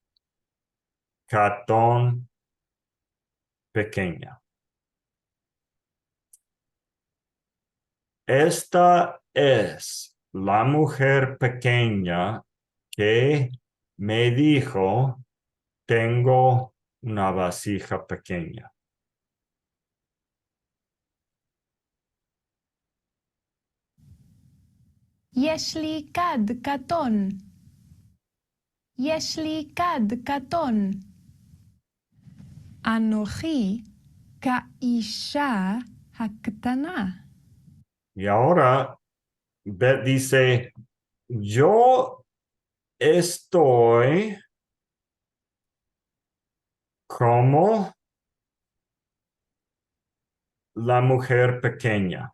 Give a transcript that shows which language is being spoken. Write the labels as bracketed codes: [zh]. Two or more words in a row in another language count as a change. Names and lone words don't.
[es] Catón, pequeña. Esta es la mujer pequeña que me dijo, tengo una vasija pequeña. [he] יש לי כד קטון. יש לי כד קטון. אנוכי כאישה הקטנה. [es] Y ahora Bet dice, yo estoy como la mujer pequeña.